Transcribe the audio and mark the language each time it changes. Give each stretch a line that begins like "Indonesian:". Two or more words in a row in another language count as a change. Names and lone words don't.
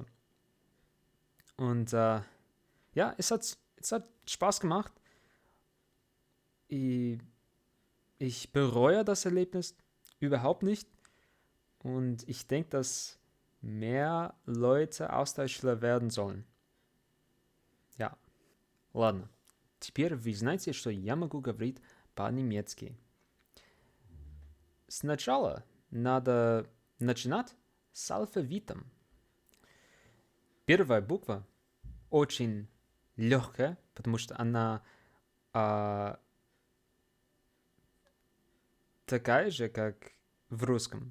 German: Und ja, es hat Spaß gemacht. Ich, ich bereue das Erlebnis überhaupt nicht. Und ich denke, dass mehr Leute Austauschschüler werden sollen. Ja,
Russian: ладно. Теперь вы знаете, что я могу говорить по-немецки. Сначала надо начинать с алфавитом. Первая буква очень легкая, потому что она а, такая же, как в русском.